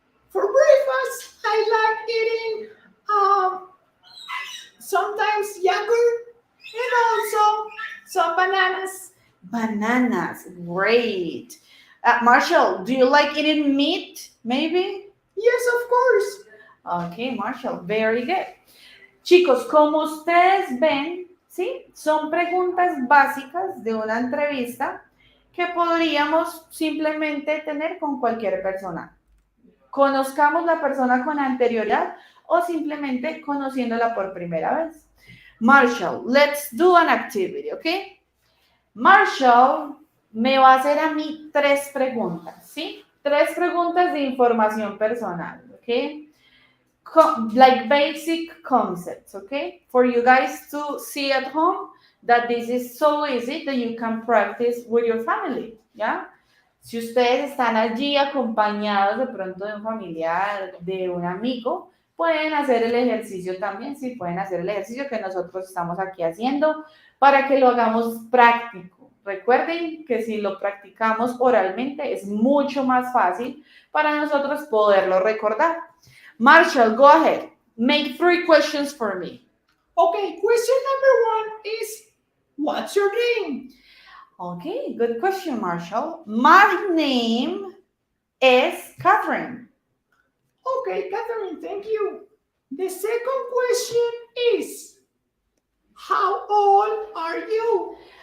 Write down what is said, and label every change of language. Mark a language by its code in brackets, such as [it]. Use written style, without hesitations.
[en] For breakfast, I like eating sometimes yogurt and also some bananas. Bananas, great. Marshall, do you like eating meat, maybe? Yes, of course. Okay, Marshall, very good. [es] Chicos, como ustedes ven, ¿sí? Son preguntas básicas de una entrevista que podríamos simplemente tener con cualquier persona. Conozcamos la persona con anterioridad o simplemente conociéndola por primera vez. Marshall, [en] let's do an activity, [es] ¿ok? Marshall me va a hacer a mí 3 preguntas, ¿sí? 3 preguntas de información personal, ¿ok? [en] Like basic concepts, okay? For you guys to see at home that this is so easy that you can practice with your family, ¿ya? [es] Si ustedes están allí acompañados de pronto de un familiar, de un amigo, pueden hacer el ejercicio también, sí, pueden hacer el ejercicio que nosotros estamos aquí haciendo para que lo hagamos práctico. Recuerden que si lo practicamos oralmente es mucho más fácil para nosotros poderlo recordar. [en] Marshall, go ahead. Make 3 questions for me. Okay, question number 1 is, what's your name? Okay, good question, Marshall. My name is Katherine. Okay, Katherine, thank you. The second question is, how old are you?